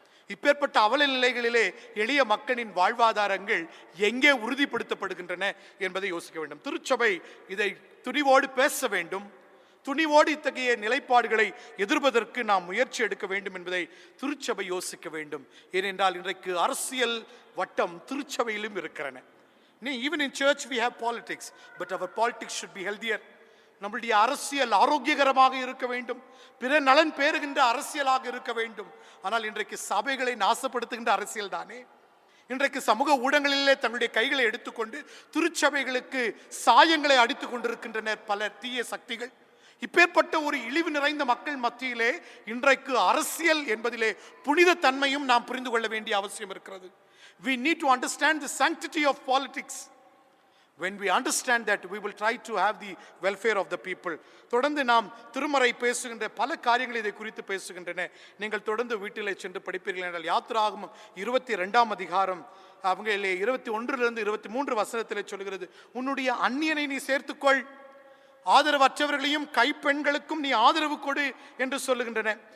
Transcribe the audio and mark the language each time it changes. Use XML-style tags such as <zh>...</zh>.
<ta>இப்பேற்பட்ட அவல நிலைகளிலே எளிய மக்களின் வாழ்வாதாரங்கள் எங்கே உறுதிப்படுத்தப்படுகின்றன என்பதை யோசிக்க வேண்டும். திருச்சபை இதை துணிவோடு பேச வேண்டும். துணிவோடு இத்தகைய நிலைப்பாடுகளை எதிர்ப்பதற்கு நாம் முயற்சி எடுக்க வேண்டும் என்பதை திருச்சபை யோசிக்க வேண்டும். ஏனென்றால் இன்றைக்கு அரசியல் வட்டம் திருச்சபையிலும் இருக்கிறன.</ta> <en>Even in church we have politics, but our politics should be healthier.</en> <ta>நம்முடைய அரசியல் ஆரோக்கியகரமாக இருக்க வேண்டும், பிற நலன் பேறுகின்ற அரசியலாக இருக்க வேண்டும். ஆனால் இன்றைக்கு சபைகளை நாசப்படுத்துகின்ற அரசியல் தானே. இன்றைக்கு சமூக ஊடகங்களிலே தங்களுடைய கைகளை எடுத்துக்கொண்டு திருச்சபைகளுக்கு சாயங்களை அடித்துக் கொண்டிருக்கின்றனர் பல தீய சக்திகள். இப்பேற்பட்ட ஒரு இழிவு நிறைந்த மக்கள் மத்தியிலே இன்றைக்கு அரசியல் என்பதிலே புனித தன்மையும் நாம் புரிந்து கொள்ள வேண்டிய அவசியம் இருக்கிறது.</ta> <en>We need to understand the sanctity of politics. When we understand that, we will try to have the welfare of the people.</en> <ta>தொடர்ந்து நாம் திருமறை பேசுகின்ற பல காரியங்கள் இதை குறித்து பேசுகின்றன. நீங்கள் தொடர்ந்து வீட்டிலே சென்று படிப்பீர்கள் என்றால் யாத்திராகமம் 22ஆம் அதிகாரம் அவங்களே 21 23 வசனத்திலே சொல்கிறது, உன்னுடைய அந்நியனை நீ சேர்த்துக்கொள், ஆதரவற்றவர்களையும் கைப்பெண்களுக்கும் நீ ஆதரவு கொடு என்று சொல்லுகின்றன.</ta>